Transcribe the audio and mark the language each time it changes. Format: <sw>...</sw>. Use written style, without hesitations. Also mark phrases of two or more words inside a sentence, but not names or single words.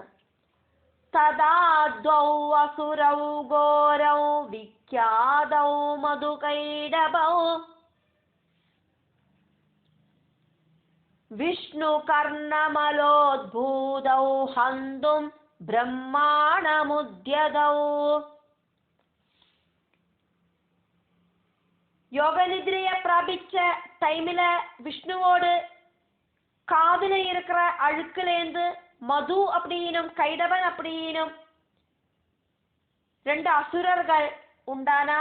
<sa>തദാ ദ്വൗ അസുരൗ ഘോരൗ വിഖ്യാതൗ മധുകൈടഭൗ വിഷ്ണുകർണമലോദ്ഭൂതൗ ഹന്തും ബ്രഹ്മാണമുദ്യതൗ.</sa> <ta>யோகநிதிரையை பிராபிச்ச டைமில் விஷ்ணுவோடு காதுல இருக்கிற அழுக்குலேந்து மது அப்படின்னும் கைடவன் அப்படின்னும் 2 அசுரர்கள் உண்டானா.</ta>